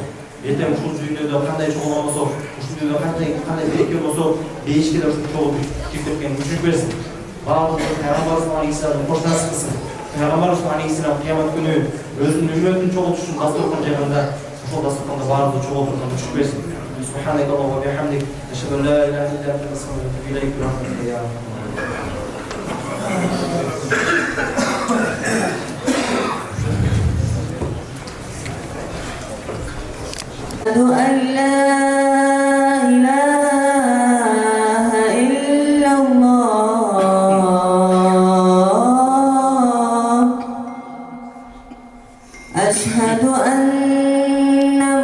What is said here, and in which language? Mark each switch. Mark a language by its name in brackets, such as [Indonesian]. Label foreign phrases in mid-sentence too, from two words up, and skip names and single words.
[Kyrgyz] Эртең ушул дүйнөдө кандай чогулган болсо, ушул дүйнөдө кандай береке болсо, бейишке да ушул чогулуп киртепкен мүмкүнчүлүк берсин. Баарыбызды Пайгамбарыбыз Алейхиссалам коштас кылсын. Пайгамбарыбыз Алейхиссалам кыямат күнү өзүнүн үммөтүн чогултуш үчүн дастуркан жайганда, ошол дастурканда баарыбызды чогултурган мүмкүнчүлүк берсин. [Arabic] سبحانك الله وبحمدك أشهد أن لا إله إلا أنت أستغفرك وأتوب إليك. برحمتك يا أشهد أن لا إله إلا الله أشهد أن